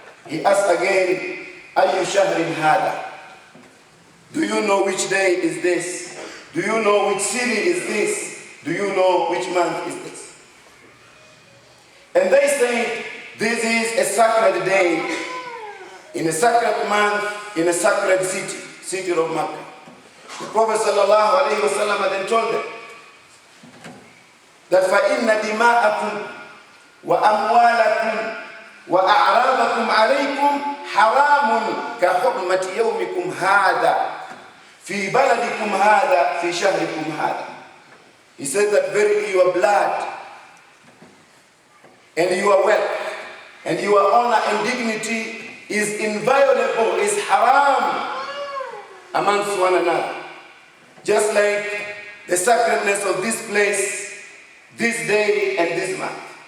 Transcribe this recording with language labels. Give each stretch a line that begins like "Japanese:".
English: He asked again,
Arabic: أي شهر هذا?
English: Do you know which day is this? Do you know which city is this? Do you know which month is this? And they say, this is a sacred day, in a sacred month, in a sacred city, city of Makkah. The Prophet sallallahu alayhi wa sallam then told them, that
Arabic: فَإِنَّ دِمَاءَكُمْ وَأَمْوَالَكُمْ وَأَعْرَاضَكُمْ عَلَيْكُمْ حَرَامٌ كَحُرْمَةِ يَوْمِكُمْ هَذَا فِي بَلَدِكُمْ هَذَا فِي شَهْرِكُمْ هَذَا.
English: He said that verily your blood and your wealth and your honor and dignity is inviolable, is haram amongst one another. Just like the sacredness of this place, this day and this month.